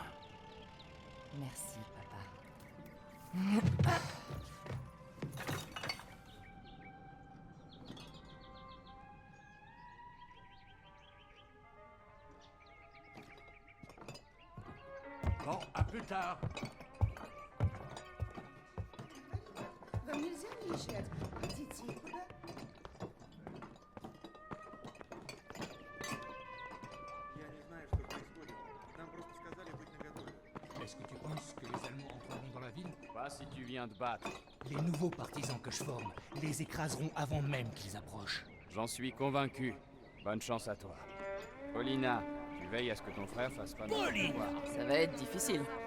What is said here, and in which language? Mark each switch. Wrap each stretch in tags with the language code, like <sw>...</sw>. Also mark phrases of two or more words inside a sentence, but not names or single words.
<fr>Merci, papa. Bon, à plus tard.</fr> <ru>Вам нельзя выезжать? Идите. Куда? Я не знаю, что происходит. Нам просто сказали быть наготове.</ru> <fr>Est-ce que tu penses que les Allemands entreront dans la ville? Pas si tu viens de battre. Les nouveaux partisans que je forme les écraseront avant même qu'ils approchent. J'en suis convaincu. Bonne chance à toi. Paulina, tu veilles à ce que ton frère fasse pas n'importe quoi. Ça va être difficile.</fr>